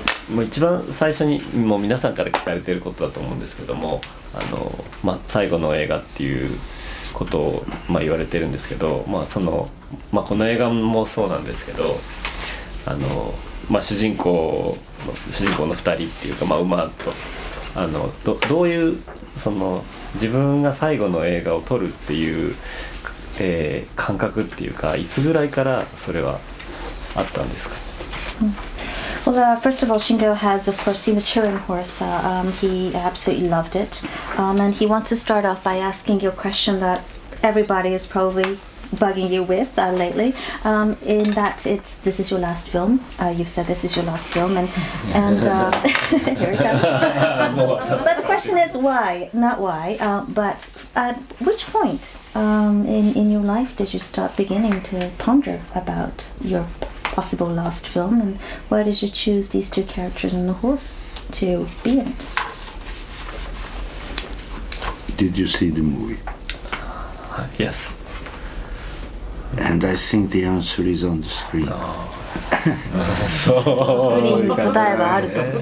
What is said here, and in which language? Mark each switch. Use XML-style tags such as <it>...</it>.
<ja>もう一番最初にもう皆さんから聞かれていることだと思うんですけども、最後の映画っていうことを言われてるんですけど、この映画もそうなんですけど、主人公の2人っていうか、馬とどういう自分が最後の映画を撮るっていう、感覚っていうか、いつぐらいからそれはあったんですか？</ja> <en>Well, first of all, Shingo has, of course, seen the Turin horse. He absolutely loved it. And he wants to start off by asking you a question that everybody is probably bugging you with lately, in that this is your last film. You've said this is your last film, and here it comes. But the question is why, not why, but at which point in your life did you start beginning to ponder about your possible last film, and why did you choose these two characters and the horse to be in it? Did you see the movie? Yes. And I think the answer is on the screen.</en> <ja>そうスクリーンに答えはあると。</ja>